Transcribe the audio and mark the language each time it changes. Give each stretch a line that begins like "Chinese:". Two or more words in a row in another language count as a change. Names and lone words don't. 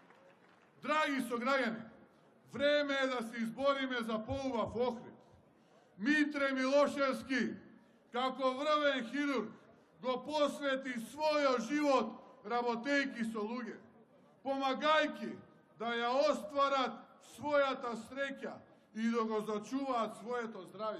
Macedonian: Драги сограѓани, време е да се избориме за поубав Охрид. Митре Милошевски, како врвен хирург, го посвети свој живот работејќи со луѓе. Помагајќи, да ја остварат својата среќа и да го зачуваат своето здравје.